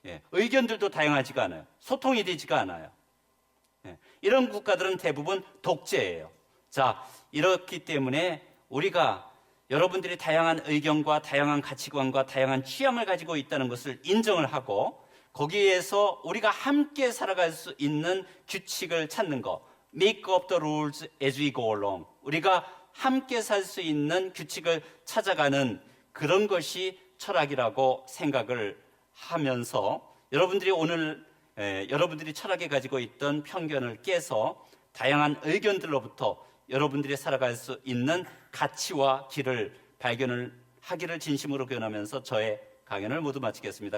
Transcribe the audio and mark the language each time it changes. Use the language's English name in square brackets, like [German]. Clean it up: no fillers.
[Korean] 의견들도 다양하지가 않아요. 소통이 되지가 않아요. 이런 국가들은 대부분 독재예요. 자, 이렇기 때문에 우리가 여러분들이 다양한 의견과 다양한 가치관과 다양한 취향을 가지고 있다는 것을 인정을 하고, 거기에서 우리가 함께 살아갈 수 있는 규칙을 찾는 거. [English] Make up the rules as we go along. [Korean] 우리가 함께 살 수 있는 규칙을 찾아가는 그런 것이 철학이라고 생각을 하면서 여러분들이 오늘 여러분들이 철학에 가지고 있던 편견을 깨서 다양한 의견들로부터 여러분들이 살아갈 수 있는 가치와 길을 발견을 하기를 진심으로 기원하면서 저의 강연을 모두 마치겠습니다.